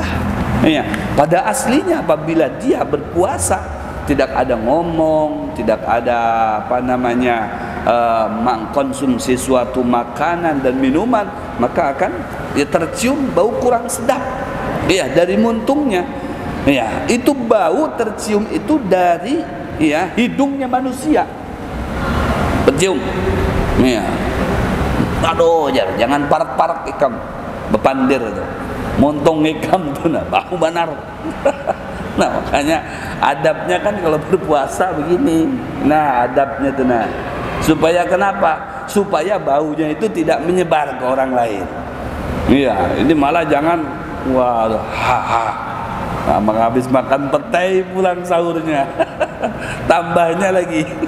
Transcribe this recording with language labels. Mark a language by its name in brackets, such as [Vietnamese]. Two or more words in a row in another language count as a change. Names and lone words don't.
[Indonesian] Ya, pada aslinya apabila dia berpuasa tidak ada ngomong, tidak ada mengkonsumsi suatu makanan dan minuman, maka akan ya tercium bau kurang sedap, ya, dari muntungnya. Ya, itu bau tercium itu dari, ya, hidungnya manusia tercium. Ya, [Banjar] aduh, jangan parak-parak ikam bepandir itu, montong ikam tuh, nah, bau benar. [Indonesian] Nah, makanya adabnya kan kalau berpuasa begini. Nah, adabnya tuh, nah, supaya kenapa? Supaya baunya itu tidak menyebar ke orang lain. Iya, ini malah jangan wah, Habis makan petai pulang sahurnya. Tambahnya lagi.